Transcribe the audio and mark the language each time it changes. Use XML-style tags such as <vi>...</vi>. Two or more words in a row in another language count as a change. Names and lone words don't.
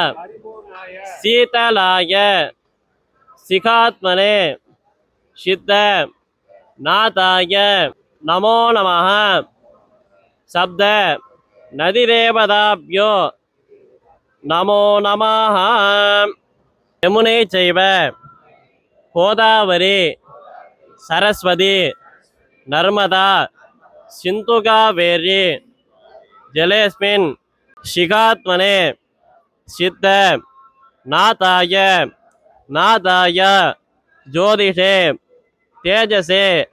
<sa>शीतलाय शिखात्मने सिद्ध नाथाय नमो नमः सप्त नदी देवताभ्यो नमो नमः यमुने चैव गोदावरी सरस्वती नर्मदा सिन्धु कावेरी जलेस्मिन् शिखात्मने सिद्ध नाथाय ज्योतिषे तेजसे</sa>